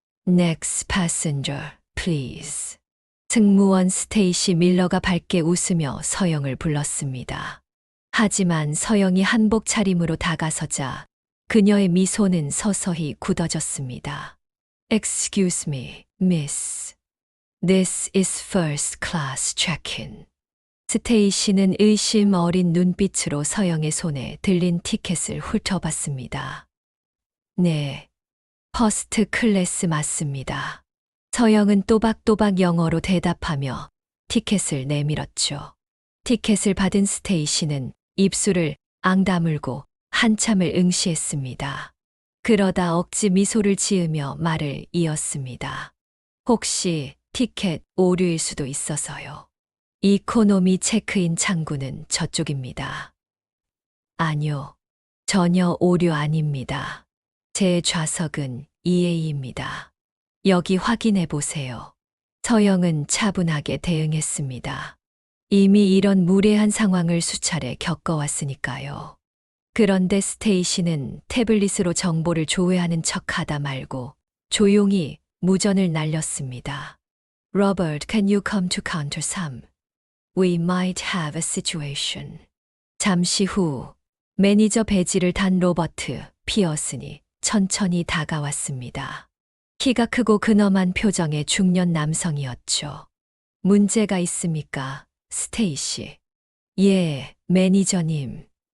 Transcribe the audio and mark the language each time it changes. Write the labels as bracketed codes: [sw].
[en] Next passenger, please. [ko] 승무원 스테이시 밀러가 밝게 웃으며 서영을 불렀습니다. 하지만 서영이 한복 차림으로 다가서자 그녀의 미소는 서서히 굳어졌습니다. [en] Excuse me, miss. This is first class check-in. [ko] 스테이시는 의심 어린 눈빛으로 서영의 손에 들린 티켓을 훑어봤습니다. 네, 퍼스트 클래스 맞습니다. 서영은 또박또박 영어로 대답하며 티켓을 내밀었죠. 티켓을 받은 스테이시는 입술을 앙다물고 한참을 응시했습니다. 그러다 억지 미소를 지으며 말을 이었습니다. 혹시 티켓 오류일 수도 있어서요. 이코노미 체크인 창구는 저쪽입니다. 아니요, 전혀 오류 아닙니다. 제 좌석은 2A입니다. 여기 확인해 보세요. 서영은 차분하게 대응했습니다. 이미 이런 무례한 상황을 수차례 겪어왔으니까요. 그런데 스테이시는 태블릿으로 정보를 조회하는 척하다 말고 조용히 무전을 날렸습니다. [en] Robert, can you come to counter 3? [ko] We might have a situation. 잠시 후 매니저 배지를 단 로버트 피어슨이 천천히 다가왔습니다. 키가 크고 근엄한 표정의 중년 남성이었죠. 문제가 있습니까, 스테이시? 예, 매니저님.